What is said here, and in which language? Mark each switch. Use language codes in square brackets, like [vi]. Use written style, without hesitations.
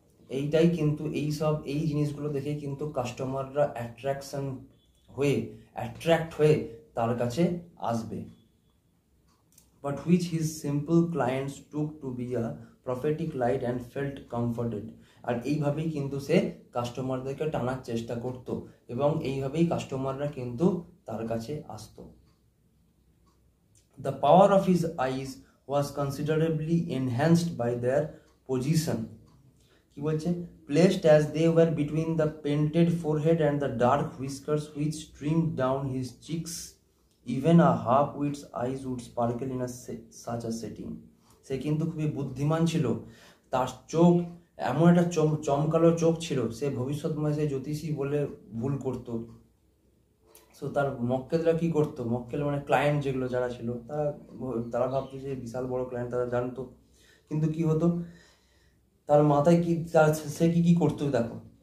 [bn] এইটাই কিন্তু এই জিনিসগুলো দেখে কিন্তু কাস্টমাররা অ্যাট্রাকশন হয়ে অ্যাট্রাক্ট হয়ে তার কাছে আসবে। [en] But which his simple clients took to be a prophetic light and felt comforted. [bn] আর এইভাবেই কিন্তু সে কাস্টমারদেরকে টানার চেষ্টা করত এবং এইভাবেই কাস্টমাররা কিন্তু তার কাছে আসতো। [en] The power of his eyes was considerably enhanced by their position. [bn] কি বলছে? [en] Placed as they were between the painted forehead and the dark whiskers which streamed down his cheeks, even a half-wit's eyes would sparkle in such a setting. [bn] সে কিন্তু খুবই বুদ্ধিমান ছিল, তার চোখ এমন একটা চমকালো চোখ ছিল, সে ভবিষ্যৎময় সে জ্যোতিষী বলে ভুল করত। সো তার মক্কেলরা কি করতো, মক্কেল মানে ক্লায়েন্ট যেগুলো যারা ছিল তারা ভাবতো যে বিশাল বড় ক্লায়েন্ট, তারা জানতো, কিন্তু কি হতো তার মাথায় কি সে কি করতো দেখো,